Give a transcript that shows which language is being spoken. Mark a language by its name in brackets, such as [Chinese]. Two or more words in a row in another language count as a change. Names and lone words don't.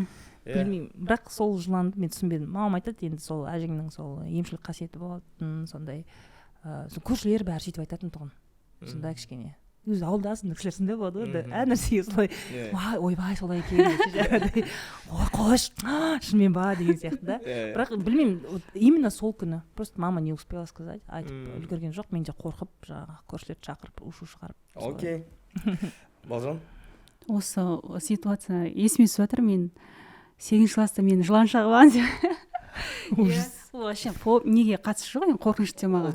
[Kazakh] Білмеймін, бірақ сол жыланды мен түсінбедім. Мамам айтады, енді сол әжеңнің сол емшілік қасиеті болатын, сондай көршілер бәрі сөйтіп айтатын тұғын. Сондай кішкене. Өзі ауылдасың, кішілерсінде болады ғой, әр нәрсеге солай, ойбай, солай екен, қош, шынымен ба, деген сияқты да. Бірақ білмеймін, именно сол күні, [Russian] просто мама не успела сказать, [Kazakh] айтып үлгерген жоқ, мен де қорқып, жаңағы көршілерді шақырып, ушу шығарып. Окей. Балжан? Осы ситуация есіме түсіп жатыр, мен 8-ші класста мен жылан шағылған. Вообще, неге қатысы жоқ, қорқынышты темаға.